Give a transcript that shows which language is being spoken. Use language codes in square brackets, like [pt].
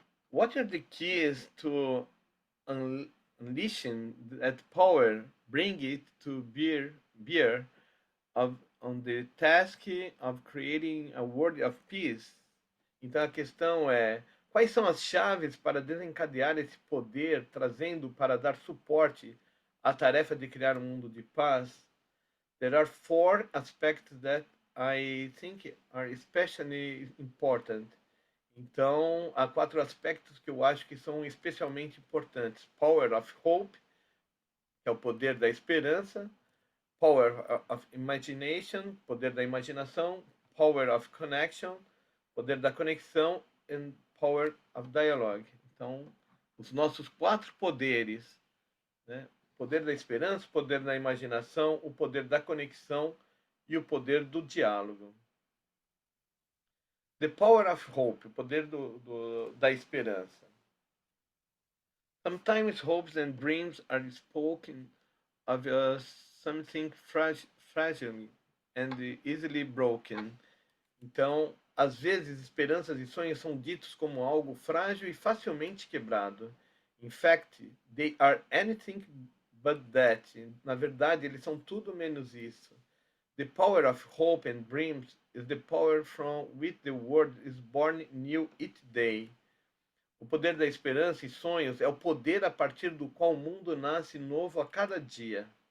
[en] What are the keys to unleashing that power, bring it to bear on the task of creating a world of peace? [pt] Então a questão é: quais são as chaves para desencadear esse poder, trazendo para dar suporte à tarefa de criar um mundo de paz? [en] There are four aspects that I think are especially important. [pt] Então, há quatro aspectos que eu acho que são especialmente importantes: Power of Hope, que é o poder da esperança; Power of Imagination, poder da imaginação; Power of Connection, poder da conexão; [en] and Power of Dialogue. [pt] Então, os nossos quatro poderes, né? Poder da esperança, o poder da imaginação, o poder da conexão e o poder do diálogo. [en] The Power of Hope, [pt] o poder da esperança. [en] Sometimes hopes and dreams are spoken of as something fragile and easily broken. [pt] Então, às vezes, esperanças e sonhos são ditos como algo frágil e facilmente quebrado. [en] In fact, they are anything but that. [pt] Na verdade, eles são tudo menos isso. [en] The power of hope and dreams is the power from which the world is born new each day. [pt] O poder da esperança e sonhos é o poder a partir do qual o mundo nasce novo a cada dia.